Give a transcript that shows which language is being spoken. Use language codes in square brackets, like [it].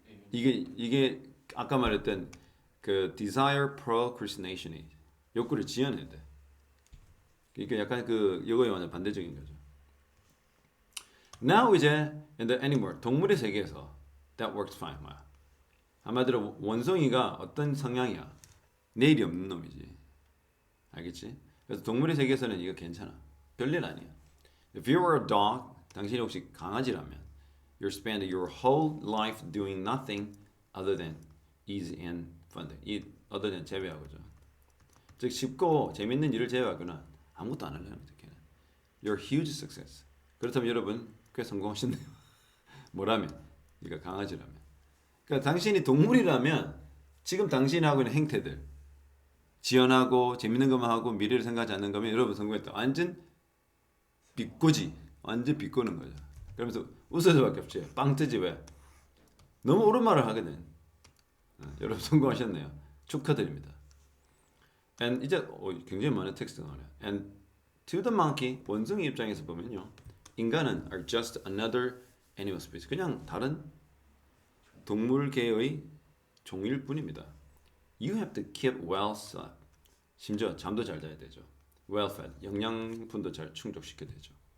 [ko] 이게 아까 말했던 그 desire procrastination이 욕구를 지연해야 돼. 이게 약간 그 이거에 완전 반대적인 거죠. [en] Now [ko] 이제 [en] in the animal [ko] 동물의 세계에서 [en] that works fine. [ko] 뭐야? 한마디로 원숭이가 어떤 성향이야? 내일이 없는 놈이지. 알겠지? 그래서 동물의 세계에서는 이거 괜찮아. 별일 아니야. [en] If you were a dog, [ko] 당신이 혹시 강아지라면 [en] you spend your whole life doing nothing other than easy and fun. [ko] 이 [en] other than [ko] 제외하고죠. 즉 쉽고 재밌는 일을 제외하거나 아무것도 안 하려는 거죠. 걔는. [en] You're huge success. [ko] 그렇다면 여러분 꽤 성공하셨네요. 뭐라면? 네가 강아지라면. 그러니까 당신이 동물이라면 지금 당신이 하고 있는 행태들 지연하고 재밌는 것만 하고 미래를 생각하지 않는 거면 여러분 성공했다. 완전 비꼬지. 완전 비꼬는 거죠. 그러면서 웃을 수밖에 없지. 빵 뜨지 왜? 너무 옳은 말을 하거든. 여러분 성공하셨네요. 축하드립니다. And 이제 굉장히 많은 텍스트가 나와요. [en] And to the monkey, [ko] 원숭이 입장에서 보면요. 인간은 [en] are just another animal species. [ko] 그냥 다른 동물계의 종일 뿐입니다. [en] You have to keep well slept. [ko] 심지어 잠도 잘 자야 되죠. [en] Well fed. [ko] 영양분도 잘 충족시켜야 되죠.